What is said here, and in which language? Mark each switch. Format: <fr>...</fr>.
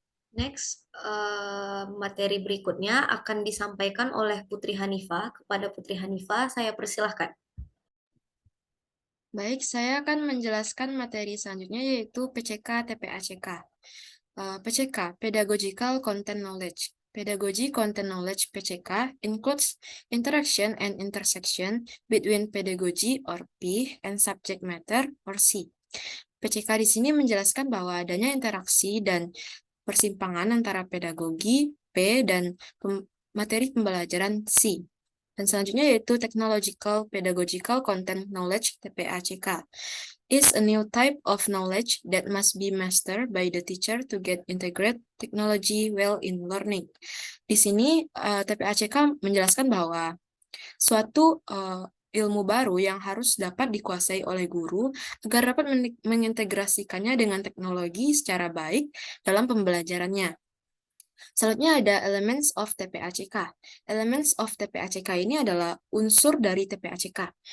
<id>Next, materi berikutnya akan disampaikan oleh Putri Hanifah. Kepada Putri Hanifah, saya persilahkan. Baik, saya akan menjelaskan materi selanjutnya yaitu PCK TPACK. PCK, Pedagogical Content Knowledge.</id> <en>Pedagogy Content Knowledge PCK includes interaction and intersection between pedagogy or P and subject matter or C.</en> <id>PCK di sini menjelaskan bahwa adanya interaksi dan persimpangan antara pedagogi P dan materi pembelajaran C. Dan selanjutnya yaitu Technological Pedagogical Content Knowledge TPACK.</id> <en>Is a new type of knowledge that must be mastered by the teacher to get integrate technology well in learning.</en> <id>Di sini TPACK menjelaskan bahwa suatu ilmu baru yang harus dapat dikuasai oleh guru agar dapat mengintegrasikannya dengan teknologi secara baik dalam pembelajarannya. Selanjutnya ada Elements of TPACK. Elements of TPACK ini adalah unsur dari TPACK.</id>